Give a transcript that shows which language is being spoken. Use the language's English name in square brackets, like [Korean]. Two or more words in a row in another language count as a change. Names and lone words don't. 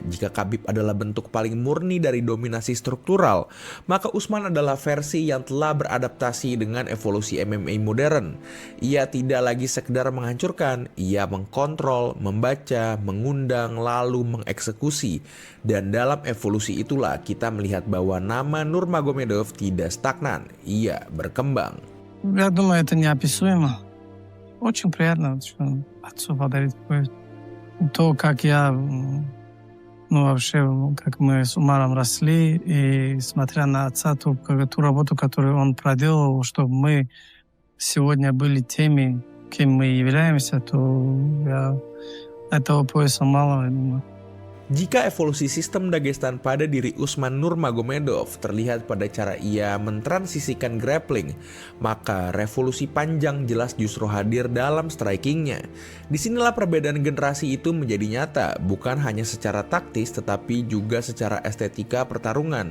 [Indonesian] Jika Khabib adalah bentuk paling murni dari dominasi struktural, maka Usman adalah versi yang telah beradaptasi dengan evolusi MMA modern. Ia tidak lagi sekedar menghancurkan, ia mengkontrol, membaca, mengundang, lalu mengeksekusi. Dan dalam evolusi itulah kita melihat bahwa nama Nurmagomedov tidak stagnan, ia berkembang. [Russian] Я думаю, это неописуемо. Очень приятно отцу подарить такое. То, как я, вообще, как мы с Умаром росли, и смотря на отца, ту работу, которую он проделал, чтобы мы сегодня были теми, кем мы являемся, то этого пояса мало, я думаю. [Indonesian] Jika evolusi sistem Dagestan pada diri Usman Nurmagomedov terlihat pada cara ia mentransisikan grappling, maka revolusi panjang jelas justru hadir dalam strikingnya. Disinilah perbedaan generasi itu menjadi nyata, bukan hanya secara taktis tetapi juga secara estetika pertarungan.